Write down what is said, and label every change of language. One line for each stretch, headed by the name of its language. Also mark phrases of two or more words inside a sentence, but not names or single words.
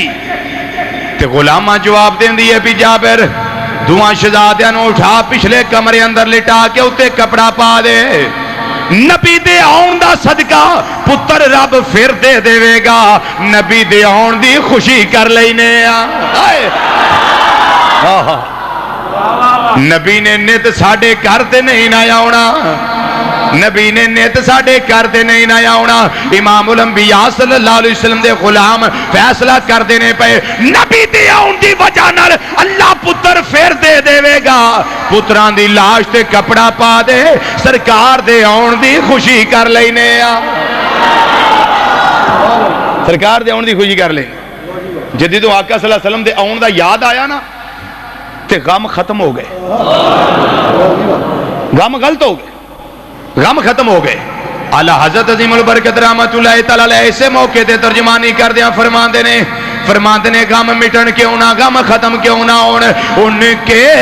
Punjabi: تے غلاماں جواب دیندی ہے بھئی جابر دوواں شہزادیاں نوں اٹھا پچھلے کمرے اندر لٹا کے اتے کپڑا پا دے، نبی دے آؤن دا صدقہ پتر رب پھر دے دیوے گا، نبی دے آؤن دی خوشی کر لینے آں. نبی نے نت ساڈے گھر تے نہیں نا آؤنا، نبی نے نت ساڈے گھر تے نہیں نا آؤنا. امام الانبیاء
Arabic: صلى الله عليه وسلم
Punjabi: دے غلام فیصلہ کردے نے پئی نبی دے آؤن دی وجہ نال اللہ پتر پھر دے دیوے گا، پتراں دی لاش تے کپڑا پا دے، سرکار دے آؤن دی خوشی کر لینے آں، سرکار دے آؤن دی خوشی کر لے. جدوں آقا
Arabic: صلی اللہ علیہ وسلم
Punjabi: دے آن دا یاد آیا نا تے غم ختم ہو گئے، غم غلط ہو گئے، غم ختم ہو گئے۔ اعلیٰ حضرت عظیم البرکت
Arabic: رحمت اللہ تعالیٰ علیہ
Punjabi: ایسے موقع تے ترجمانی کر دیا فرماندے نے غم مٹن کیوں نہ، غم ختم کیوں نہ ہون، ان کے